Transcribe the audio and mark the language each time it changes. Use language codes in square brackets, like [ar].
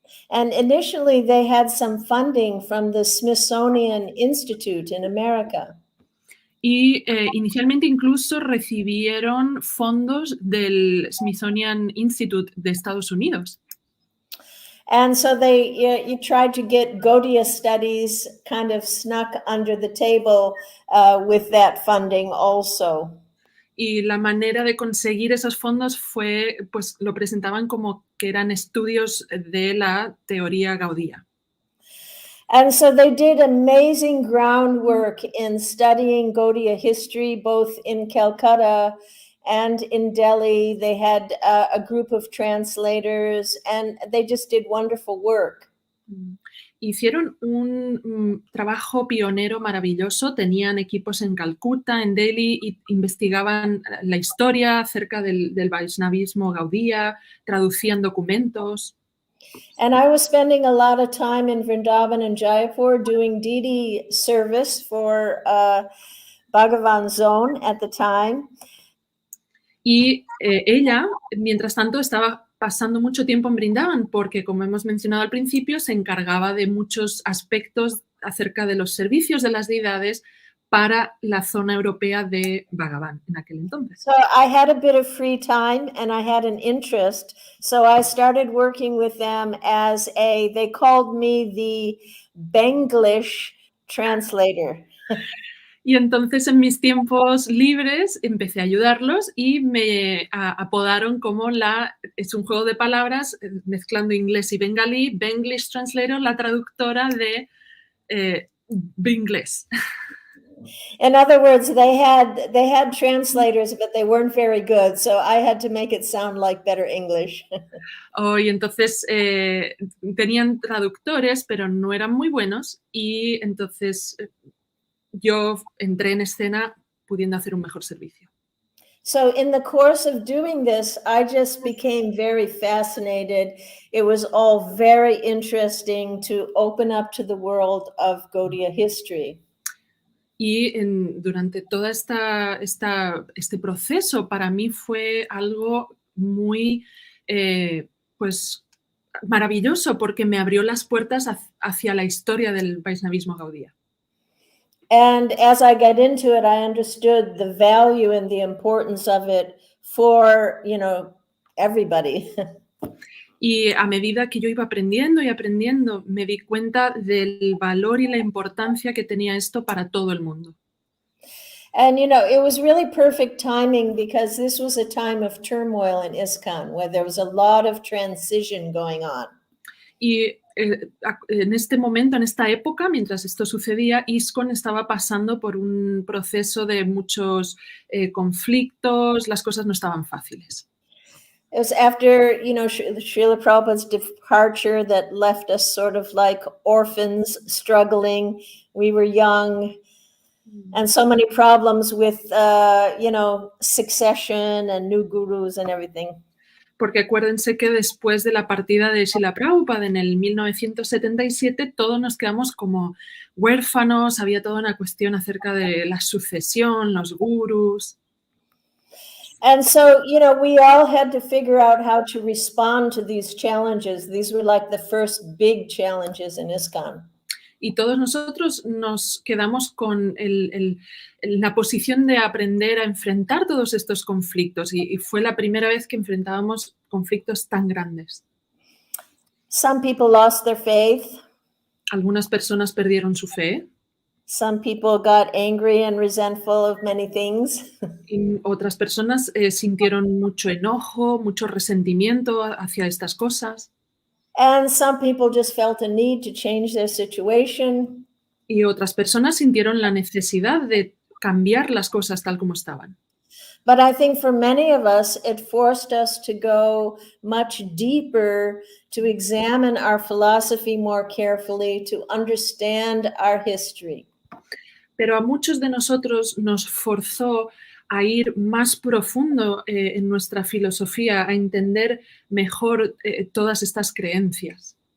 [en] And initially they had some funding from the Smithsonian Institute in America. [es] Y inicialmente incluso recibieron fondos del Smithsonian Institute de Estados Unidos. [en] And so you tried to get Gaudiya studies kind of snuck under the table with that funding also. [es] Y la manera de conseguir esos fondos fue, pues lo presentaban como que eran estudios de la teoría gaudía. [en] And so they did amazing groundwork in studying Gaudiya history, both in Calcutta and in Delhi. They had a group of translators, and they just did wonderful work. [es] Hicieron un trabajo pionero maravilloso. Tenían equipos en Calcuta, en Delhi, y investigaban la historia acerca del Vaishnavismo gaudía, traducían documentos. [en] And I was spending a lot of time in Vrindavan and Jaipur doing Didi service for Bhagavan Zone at the time. [es] Y ella, mientras tanto, estaba pasando mucho tiempo en Vrindavan porque, como hemos mencionado al principio, se encargaba de muchos aspectos acerca de los servicios de las deidades para la zona europea de Bhagavan en aquel entonces. [en] So I had a bit of free time and I had an interest. So I started working with them they called me the Benglish translator. [es] Y entonces en mis tiempos libres empecé a ayudarlos y me apodaron como es un juego de palabras mezclando inglés y bengalí, Benglish Translator, la traductora de inglés. [en] In other words, they had translators, but they weren't very good. So I had to make it sound like better English. [es] Y entonces tenían traductores, pero no eran muy buenos y entonces yo entré en escena pudiendo hacer un mejor servicio. [en] So in the course of doing this, I just became very fascinated. It was all very interesting to open up to the world of Gaudiya history. [es] Y durante todo este proceso para mí fue algo muy pues maravilloso porque me abrió las puertas hacia la historia del Vaishnavismo gaudía. [en] And as I got into it, I understood the value and the importance of it for, everybody. [es] Y a medida que yo iba aprendiendo y aprendiendo, me di cuenta del valor y la importancia que tenía esto para todo el mundo. [en] And, it was really perfect timing because this was a time of turmoil in ISKCON where there was a lot of transition going on. [es] Y en este momento, en esta época, mientras esto sucedía, ISKCON estaba pasando por un proceso de muchos conflictos, las cosas no estaban fáciles. [en] It was after, Srila Prabhupada's departure that left us sort of like orphans struggling. We were young and so many problems with, succession and new gurus and everything. [es] Porque acuérdense que después de la partida de Srila Prabhupada en el 1977, todos nos quedamos como huérfanos, había toda una cuestión acerca de la sucesión, los gurús. [en] And so, we all had to figure out how to respond to these challenges. These were like the first big challenges in ISKCON. [es] Y todos nosotros nos quedamos con la posición de aprender a enfrentar todos estos conflictos y fue la primera vez que enfrentábamos conflictos tan grandes. [en] Some people lost their faith. [es] Algunas personas perdieron su fe. [en] Some people got angry and resentful of many things. [es] Y otras personas sintieron mucho enojo, mucho resentimiento hacia estas cosas. [en] And some people just felt a need to change their situation. [es] Y otras personas sintieron la necesidad de cambiar las cosas tal como estaban. [en] But I think for many of us, it forced us to go much deeper, to examine our philosophy more carefully, to understand our history. [es] Pero a muchos de nosotros nos forzó a ir más profundo en nuestra filosofía, a entender mejor todas estas creencias.